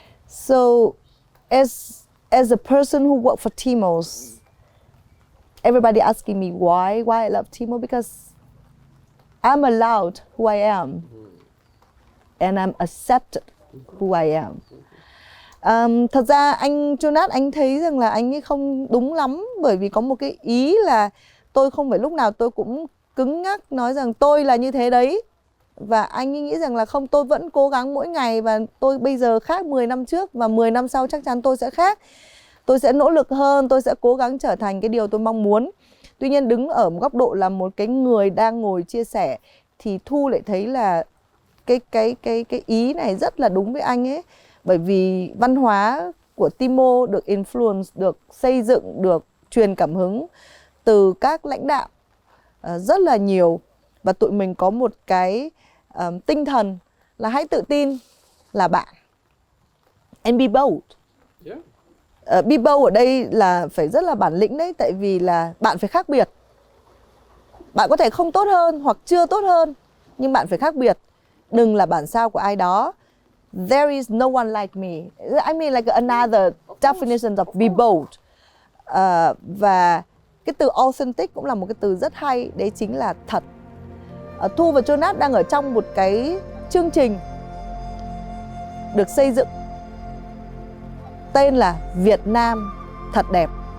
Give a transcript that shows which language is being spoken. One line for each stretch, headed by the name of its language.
English: So, as a person who worked for Timo's, everybody asking me why I love Timo, because I'm allowed who I am, and I'm accepted who I am.
Vietnamese: Thật ra anh Jonas, anh thấy rằng là anh ấy không đúng lắm, bởi vì có một cái ý là tôi không phải lúc nào tôi cũng cứng nhắc nói rằng tôi là như thế đấy. Và anh ấy nghĩ rằng là không, tôi vẫn cố gắng mỗi ngày, và tôi bây giờ khác 10 năm trước, và 10 năm sau chắc chắn tôi sẽ khác. Tôi sẽ nỗ lực hơn, tôi sẽ cố gắng trở thành cái điều tôi mong muốn. Tuy nhiên đứng ở một góc độ là một cái người đang ngồi chia sẻ, thì Thu lại thấy là cái ý này rất là đúng với anh ấy. Bởi vì văn hóa của Timo được influence, được xây dựng, được truyền cảm hứng từ các lãnh đạo rất là nhiều. Và tụi mình có một cái tinh thần là hãy tự tin là bạn.
English: And be bold. Be bold
Vietnamese: ở đây là phải rất là bản lĩnh đấy. Tại vì là bạn phải khác biệt. Bạn có thể không tốt hơn hoặc chưa tốt hơn, nhưng bạn phải khác biệt. Đừng là bản sao của ai đó.
English: There is no one like me. I mean like another definition of be bold.
Vietnamese: Và cái từ authentic cũng là một cái từ rất hay. Đấy chính là thật. Thu và Jonas đang ở trong một cái chương trình được xây dựng tên là Việt Nam thật đẹp.